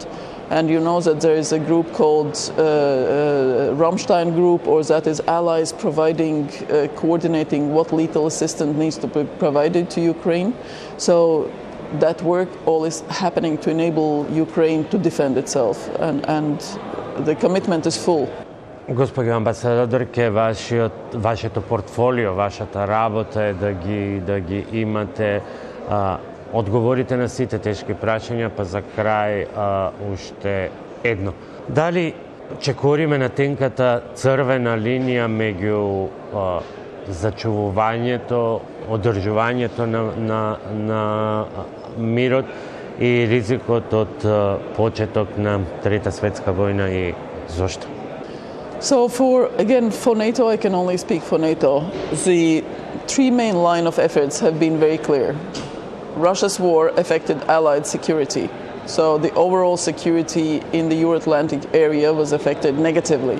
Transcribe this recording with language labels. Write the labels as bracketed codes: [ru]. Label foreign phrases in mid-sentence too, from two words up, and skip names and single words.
[en] And you know that there is a group called Rammstein Group, or that is allies providing, coordinating what lethal assistance needs to be provided to Ukraine. So that work all is happening to enable Ukraine to defend itself, and the commitment is full. [mk] Госпоѓо амбасадорке, вашето портфолио, вашата работа е да ги имате, одговорите на сите тешки прашања, па за крај уште едно. Дали чекориме на тенката црвена линија меѓу зачувувањето, одржувањето на мирот и ризикот од почеток на Трета светска војна, и зошто? [en] So for NATO, I can only speak for NATO. The three main line of efforts have been very clear. Russia's war affected Allied security. So the overall security in the Euro-Atlantic area was affected negatively.